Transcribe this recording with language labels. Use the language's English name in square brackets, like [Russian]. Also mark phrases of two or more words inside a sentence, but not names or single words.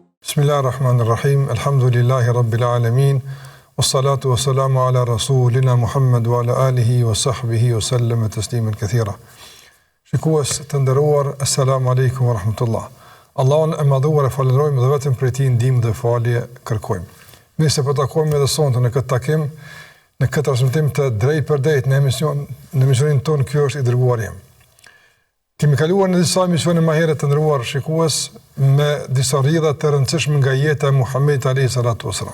[Arabic] بسم الله الرحمن الرحيم. الحمد لله رب العالمين. والصلاة والسلام على رسولنا محمد وعلى آله وصحبه وسلم تسليما كثيرا. [Albanian] Shikues të nderuar, [Arabic] السلام عليكم ورحمة الله. [Albanian] Allahun e madhuar e falenderojmë dhe vetëm prej tij ndihmë dhe falje kërkojmë. Mirë se po takojmë edhe sonte në këtë takim, në këtë transmetim të drejt për drejt në emisionin tonë Ky është i dërguari im. Kemi kaluar në disa emisione më herët të nderuar shikues me disa rrjedha të rëndësishme nga jeta e Muhamedit [Arabic] عليه الصلاة والسلام.